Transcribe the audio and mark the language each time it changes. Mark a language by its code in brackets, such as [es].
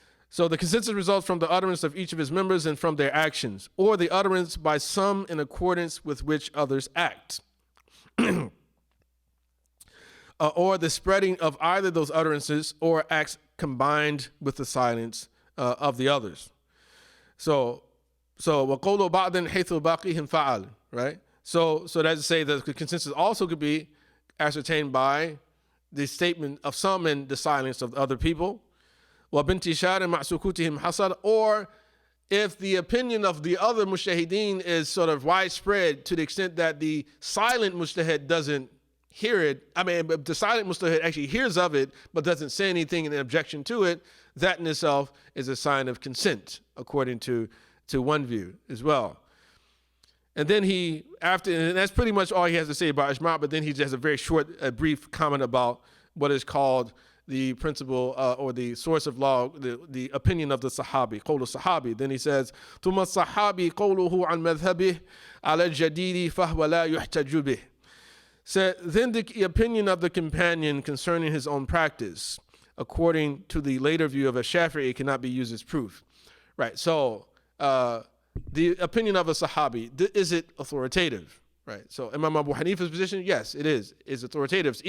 [en] So the consensus results from the utterance of each of his members and from their actions, or the utterance by some in accordance with which others act. Or the spreading of either those utterances or acts combined with the silence of the others. [ar] So وَقَوْلُ بَعْضٍ حَيْثُ بَاقِيهِمْ فَعَلْ, right? [en] So that's to say that the consensus also could be ascertained by the statement of some and the silence of other people. [ar] وَبِانْتِشَارٍ مَعْ سُكُوتِهِمْ حَصَلْ, [en] or if the opinion of the other mujtahideen is sort of widespread to the extent that the silent mujtahid doesn't hear it, the silent mujtahid actually hears of it but doesn't say anything in objection to it, that in itself is a sign of consent, according to one view as well. And then and that's pretty much all he has to say about Ijmaa, but then he just has a very short, brief comment about what is called the principle or the source of law, the opinion of the Sahabi, قول الصحابي. Then he says, [ar] ثم الصحابي قوله عن مذهبه على الجديد فهو لا يحتج به. [en] So then the opinion of the companion concerning his own practice, according to the later view of a Shafi'i, cannot be used as proof. Right, so the opinion of a Sahabi, is it authoritative? Right, so Imam Abu Hanifa's position, yes, it is authoritative.